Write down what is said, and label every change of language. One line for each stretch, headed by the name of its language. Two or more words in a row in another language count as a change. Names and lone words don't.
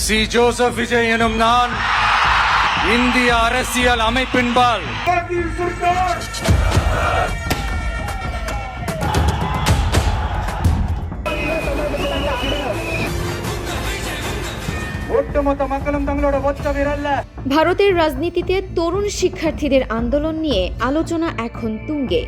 Tamil: சி ஜோசப் விஜய் எனும் நான் இந்திய அரசியல் அமைப்பின்பால்
Bangla: ভারতের রাজনীতিতে তরুণ শিক্ষার্থীদের আন্দোলন নিয়ে আলোচনা এখন তুঙ্গে।